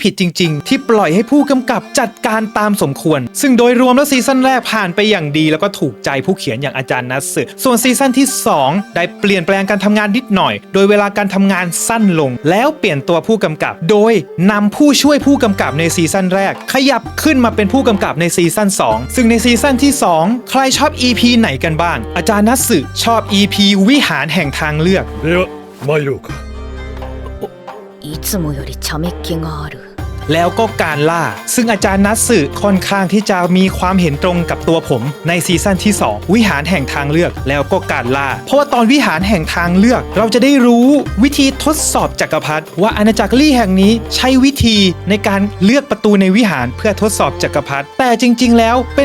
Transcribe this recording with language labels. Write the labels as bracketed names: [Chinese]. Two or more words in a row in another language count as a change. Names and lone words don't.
[Thai] ผิดจริงๆที่ปล่อยให้ผู้กำกับจัดการตามสมควรซึ่งโดยรวมแล้วซีซั่นแรกผ่านไปอย่างดีแล้วก็ถูกใจผู้เขียนอย่างอาจารย์นัสสึส่วนซีซั่นที่ 2 ได้เปลี่ยนแปลงการทำงานนิดหน่อยโดยเวลาการทำงานสั้นลงแล้วเปลี่ยนตัวผู้กำกับโดยนำผู้ช่วยผู้กำกับในซีซั่นแรกขยับขึ้นมาเป็นผู้กำกับในซีซั่น2ซึ่งในซีซั่นที่ 2 ใครชอบ EP ไหนกันบ้างอาจารย์นัสสึชอบ EP วิหารแห่งทางเลือก [Japanese] では参ろうかいつもより茶目っ気がある [Thai] แล้วก็การล่าซึ่งอาจารย์นัสสึค่อนข้างที่จะมีความเห็นตรงกับตัวผมในซีซั่นที่ 2 วิหารแห่งทางเลือกแล้วก็การล่าเพราะว่าตอนวิหารแห่งทางเลือกเราจะได้รู้วิธีทด สอบจักรพรรดิว่าอาณาจักรลี่แห่งนี้ใช้วิธีในการเลือกประตูในวิหารเพื่อทดสอบจักรพรรดิแต่จริงๆแล้วเป็น